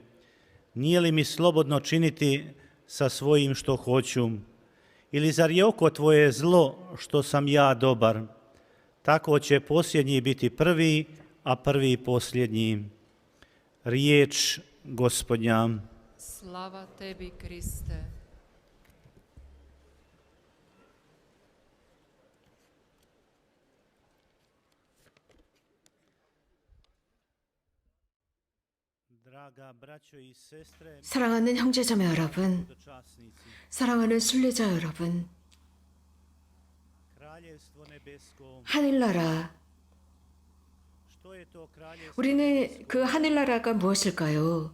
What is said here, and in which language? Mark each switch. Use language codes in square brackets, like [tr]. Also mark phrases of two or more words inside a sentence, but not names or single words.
[hr] Nije li mi slobodno činiti sa svojim što hoću? Ili zar je oko tvoje zlo što sam ja dobar? Tako će posljednji biti prvi, a prvi posljednji. Riječ Gospodnja. Slava tebi, Kriste. [ko] 사랑하는 형제자매 여러분, 사랑하는 순례자 여러분, 하늘나라, 우리는 그 하늘나라가 무엇일까요?